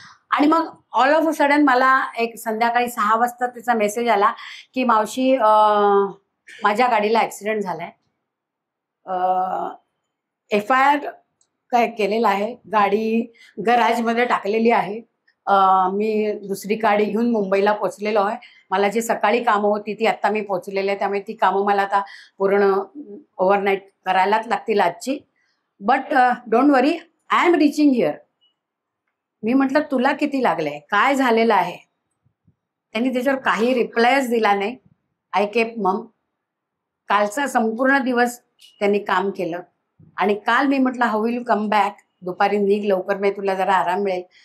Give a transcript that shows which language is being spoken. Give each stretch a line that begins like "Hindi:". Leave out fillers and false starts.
Marathi: आणि मग
English: all of a sudden
Marathi: मला एक संध्याकाळी 6 वाजता त्याचा मेसेज आला की मावशी, माझ्या गाडीला ऍक्सिडेंट झालाय, FIR काय केलेला आहे, गाडी गराजमध्ये टाकलेली आहे, मी दुसरी गाडी घेऊन मुंबईला पोचलेलो आहे, मला जी सकाळी कामं होती ती आत्ता मी पोचलेली आहे, त्यामुळे ती कामं मला आता पूर्ण ओव्हरनाईट करायलाच लागतील आजची.
English: But don't worry, I am reaching here.
Marathi: मी म्हटलं तुला किती लागलंय, काय झालेलं आहे. त्यांनी त्याच्यावर काही रिप्लायच दिला नाही.
English: I kept mum.
Marathi: कालचा संपूर्ण दिवस त्यांनी काम केलं आणि काल मी म्हटलं
English: how will you come back,
Marathi: दुपारी निघ लवकर, मी तुला जरा आराम मिळेल.